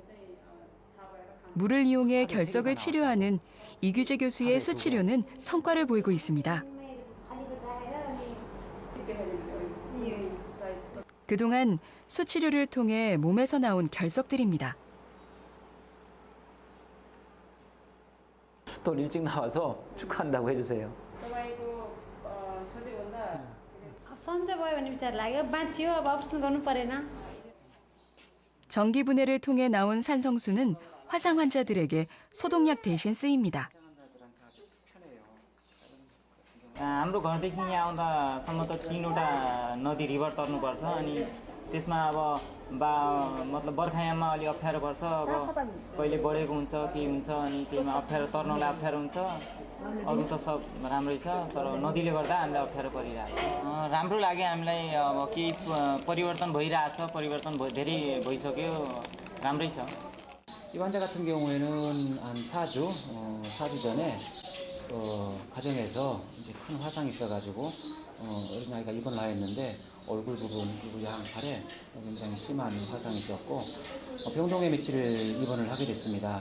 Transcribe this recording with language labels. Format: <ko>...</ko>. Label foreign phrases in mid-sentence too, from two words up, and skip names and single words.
<ko>물을 이용해 결석을 치료하는 이규재 교수의 수치료는 성과를 보이고 있습니다. 그동안 수치료를 통해 몸에서 나온 결석들입니다. 또 일찍 나와서 축하한다고 해주세요.</ko> <ne>सन्चै भयो भने विचार लाग्यो बाँचियो अब अपरेसन गर्नु परेन.</ne> <ko>전기 분해를 통해 나온 산성수는 화상 환자들에게 소독약 대신 쓰입니다.</ko> <ne>हाम्रो घरदेखि यहाँ आउँदासम्म त 3वटा नदी रिभर तर्नुपर्छ अनि त्यसमा अब मतलब बर्खायाममा अलि अप्ठ्यारो पर्छ अब कहिले बढेको हुन्छ के हुन्छ अनि त्यहीमा अप्ठ्यारो तर्नलाई अप्ठ्यारो हुन्छ अरू त सब राम्रै छ तर नदीले गर्दा हामीलाई अप्ठ्यारो परिरहेको छ राम्रो लाग्यो हामीलाई अब केही परिवर्तन भइरहेछ परिवर्तन धेरै भइसक्यो राम्रै छ</ne> <ko>이 환자 같은 경우에는 한 4주 전에 가정에서 이제 큰 화상이 있어가지고 어린아이가 입원을 하였는데 얼굴 부분 그리고 양팔에 굉장히 심한 화상이 있었고 병동에 며칠 입원을 하게 됐습니다.</ko>